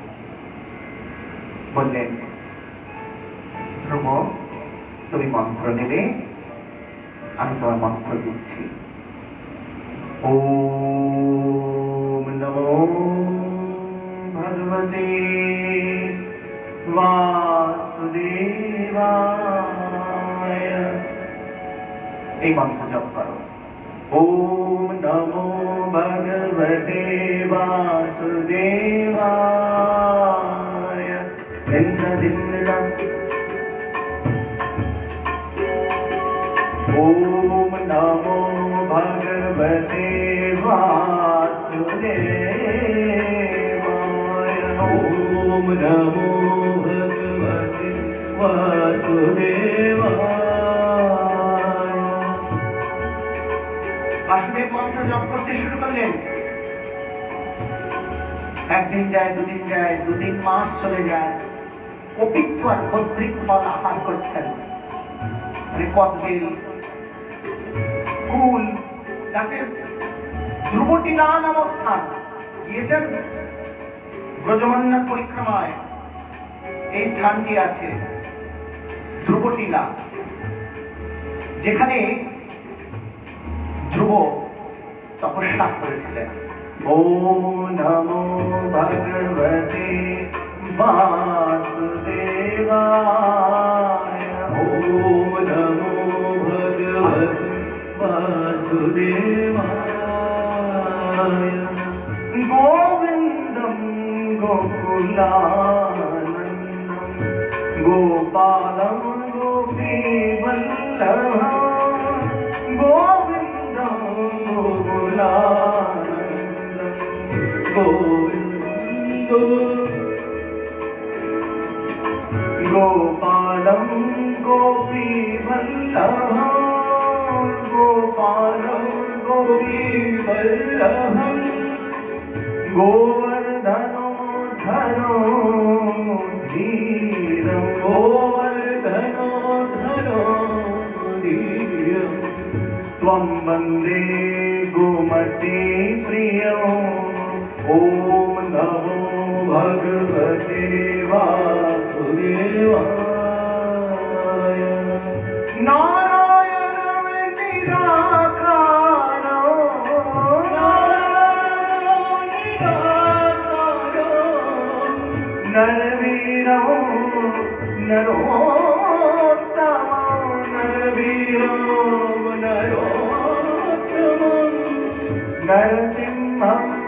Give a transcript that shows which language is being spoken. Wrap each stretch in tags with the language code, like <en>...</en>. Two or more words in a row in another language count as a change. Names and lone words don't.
<bn>বললেন, ধ্রুব, তুমি মন্ত্র নেবে, আমি তোমার মন্ত্র দিচ্ছি।</bn> <sa>ওম নমো ভগবতে বাসুদেবায়।</sa> <bn>এই মন্ত্র জপ করো।</bn> <sa>ওম নমো ভগবতে বাসুদেবায়। ওম নমো ভগবতে বাসুদেবায়। ওম নমো ভগবতে বাসুদেবায়।</sa> <bn>বাসুদেব মন্ত্র জপ করতে শুরু করলেন। একদিন যায়, দুদিন যায়, 2-3 মাস চলে যায়। অপিত্ত আর ভদ্রিক ফল আহার করছেন। কদবেল, কুল গাছের ধ্রুবটিলা নামক স্থান গিয়েছেন ব্রজমন্ডল পরিক্রমায়। এই স্থানটি আছে ধ্রুবটিলা, যেখানে ধ্রুব তপস্যা করেছিলেন।</bn> <sa>ওম নমো ভগবতে বাসুদেবায়। ওম নমো ভগবতে বাসুদেবায়। গোবিন্দম গোকুলানন্দম গোপালম গোপীবল্লভম গোবিন্দম গোকুলানন্দম গোবিন্দ গোপালম গোপীবল্লভম গোপালম গোপীবল্লভম গোবর্ধনো ধনো ধীরম গোবর্ধনো ধনো ধীরম त्वं वन्दे गोमती प्रियो ॐ नमो भगवते वासुदेवाय नारायण निराकारो नरवीरो नरोत्तमो नरवीरो नरोत्तमो नरसिंहं</sa>